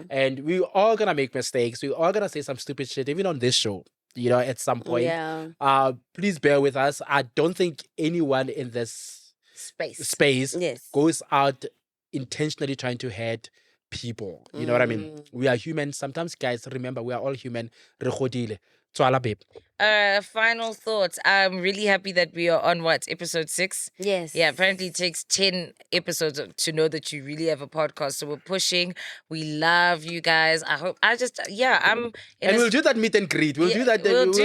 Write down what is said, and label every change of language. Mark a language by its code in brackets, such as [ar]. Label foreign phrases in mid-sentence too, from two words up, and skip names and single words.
[en] And we all gonna make mistakes. We all gonna say some stupid shit, even on this show. You know, at some point. Yeah. Please bear with us. I don't think anyone in this space Yes. goes out intentionally trying to hurt people. You know what I mean? We are human. Sometimes, guys, remember, we are all human. [tn] Re godile. Tswala, [en] babe. Final thoughts. I'm really happy that we are on episode 6. Yes. Yeah, apparently it takes 10 episodes to know that you really have a podcast. So we're pushing. We love you guys. I'm in And a- we'll do that meet and greet. We'll Yeah, do that. we'll do-